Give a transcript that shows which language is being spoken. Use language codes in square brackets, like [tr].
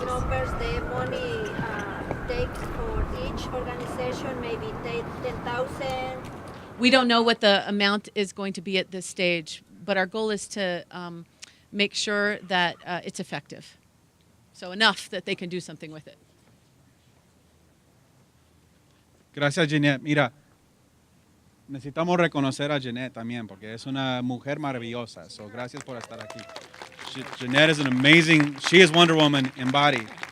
[en] the numbers the money takes for each organization, maybe 10,000? We don't know what the amount is going to be at this stage, but our goal is to make sure that it's effective. So enough that they can do something with it. [es] Gracias, Jeanette. Mira, necesitamos reconocer a Jeanette también porque es una mujer maravillosa. So, gracias por estar aquí. [en] Jeanette is an amazing, she is Wonder Woman embodied.